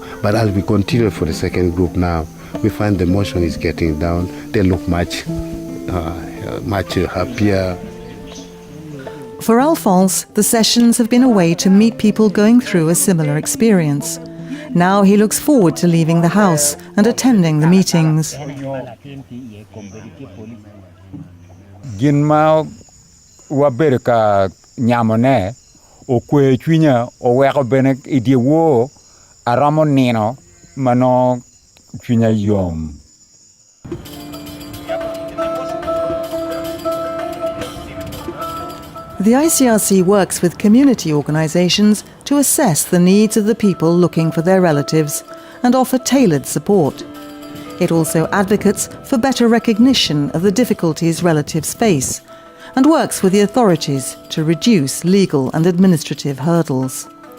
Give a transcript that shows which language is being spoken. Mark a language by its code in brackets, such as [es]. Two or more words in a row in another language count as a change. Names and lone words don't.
[en] But as we continue for the second group now, we find the emotion is getting down. They look much happier. For Alphonse, the sessions have been a way to meet people going through a similar experience. Now he looks forward to leaving the house and attending the meetings. [ach] Ginma waberka nyamone o kwe chwinya o weko bene idiewo aramo nino mano chwinya yom. [en] The ICRC works with community organisations to assess the needs of the people looking for their relatives and offer tailored support. It also advocates for better recognition of the difficulties relatives face and works with the authorities to reduce legal and administrative hurdles.